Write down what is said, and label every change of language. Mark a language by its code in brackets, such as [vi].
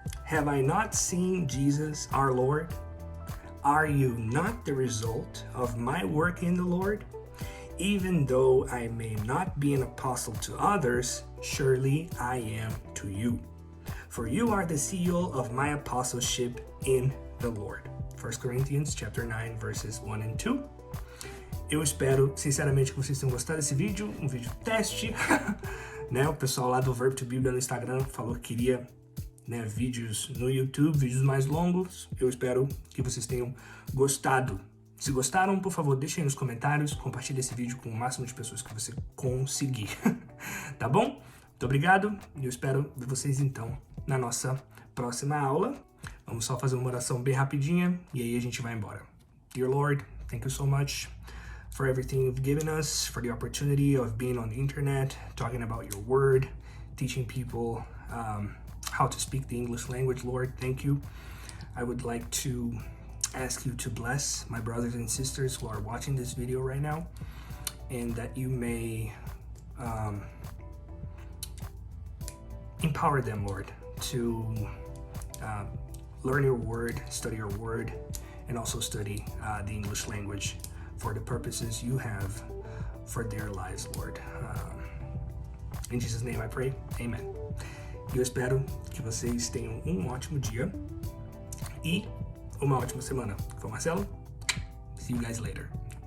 [en] Have I not seen Jesus our Lord? Are you not the result of my work in the Lord? Even though I may not be an apostle to others, surely I am to you. For you are the seal of my apostleship in the Lord. 1 Corinthians chapter 9, verses 1 and 2. [pt] Eu espero, sinceramente, que vocês tenham gostado desse vídeo, um vídeo teste. Né? O pessoal lá do Verb to Bíblia no Instagram falou que queria, né, vídeos no YouTube, vídeos mais longos. Eu espero que vocês tenham gostado. Se gostaram, por favor, deixem aí nos comentários, compartilhe esse vídeo com o máximo de pessoas que você conseguir. Tá bom? Muito obrigado e eu espero ver vocês então na nossa próxima aula. Vamos só fazer uma oração bem rapidinha e aí a gente vai embora. [en] Dear Lord, thank you so much for everything you've given us, for the opportunity of being on the internet, talking about your word, teaching people how to speak the English language. Lord, thank you. I would like to ask you to bless my brothers and sisters who are watching this video right now, and that you may empower them, Lord, to learn your word, study your word, and also study the English language for the purposes you have for their lives, Lord. In Jesus' name I pray, amen. [pt] Eu espero que vocês tenham um ótimo dia e uma ótima semana. Foi o Marcelo. [en] See you guys later.